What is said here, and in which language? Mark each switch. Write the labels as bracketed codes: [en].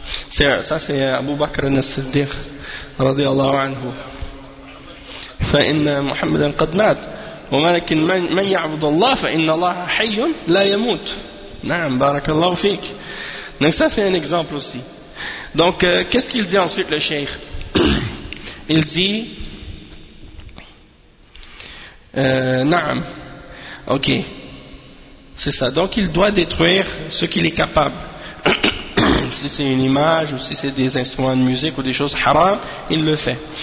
[fr] Ça c'est Abu Bakr al-Siddiq radiyallahu anhu. [ar] فإن محمدا قد مات ولكن من يعبد الله فإن الله حي لا يموت. نعم بارك الله فيك. [fr] Donc ça c'est un exemple aussi. Donc qu'est-ce qu'il dit ensuite le cheikh? Il dit نعم. OK. C'est ça. Donc il doit détruire ce qu'il est capable. Si c'est une image ou si c'est des instruments de musique ou des choses haram, il le fait.